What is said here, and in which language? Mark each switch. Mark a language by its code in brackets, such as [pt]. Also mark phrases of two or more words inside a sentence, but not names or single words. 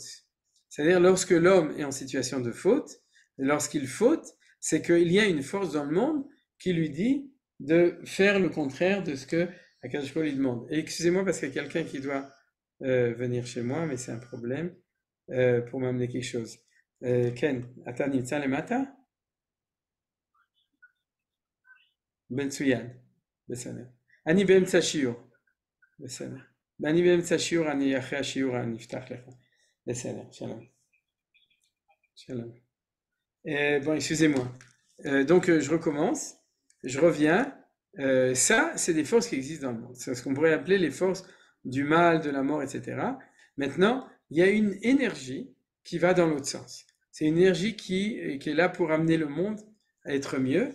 [fr] C'est-à-dire lorsque l'homme est en situation de faute, lorsqu'il faute, c'est qu'il y a une force dans le monde qui lui dit de faire le contraire de ce que [he] הקדוש ברוך הוא [fr] lui demande. Et excusez-moi parce qu'il y a quelqu'un qui doit venir chez moi, mais c'est un problème pour m'amener quelque chose. [he] Ken, אתה נמצא למטה? מצוין, בסדר. אני באמצע שיעור, בסדר. אני באמצע שיעור, אחרי השיעור אני אפתח לך. בסדר, שלום. Shalom. [fr] Bon, excusez-moi. Donc, je recommence. Je reviens. Ça, c'est des forces qui existent dans le monde. C'est ce qu'on pourrait appeler les forces du mal, de la mort, etc. Maintenant, il y a une énergie qui va dans l'autre sens. C'est une énergie qui est là pour amener le monde à être mieux.